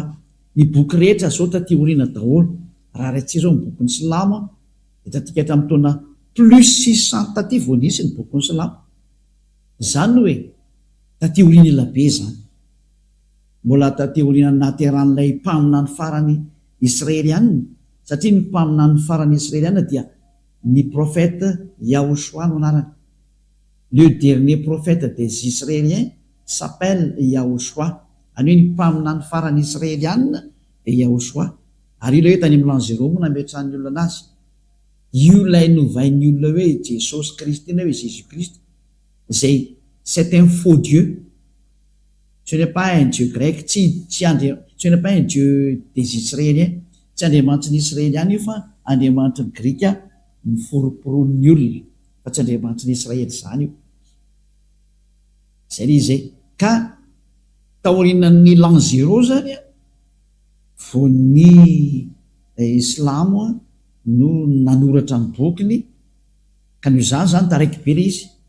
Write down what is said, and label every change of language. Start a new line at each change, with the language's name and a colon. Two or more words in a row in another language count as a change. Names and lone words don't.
Malagasy: Ny boky rehetra zao taty oriana daholo raha raintsika zao ny boky ny Silamo dia tatika hatramin'ny taona plus 600 taty vao nisy ny boky ny Silamo. Zany hoe taty oriana elabe zany. Mbola taty oriana nateran'ilay mpaminany farany israelianina satria ny mpaminany farany israelianina dia ny prophète Yahoshua no anarany.
French: Le dernier prophète des Israéliens s'appelle Yahoshua.
Malagasy: Any hoe ny mpaminany farany israelianina dia Yahoshua. Ary io ilay hoe tany amin'ny
French: l'an 0
Malagasy: moa nametrahan'ny olona anazy. Io lay novain'ny olona hoe Jesosy Kristy na hoe Jésus Christ.
French: Zay c'est un faux Dieu. Ce n'est pas un Dieu grec, ce n'est pas un Dieu des Israéliens.
Malagasy: Tsy andriamanitra ny Israeliana io fa andriamanitra ny Grika ny foroporon'ny olona fa tsy andriamanitra ny Israely zany io. Zay le izay. Ka taorinan'ny
French: l'an 0
Malagasy: zany vao ny Islamo no nanoratra ny bokiny ka noho izany zany taraiky be le izy.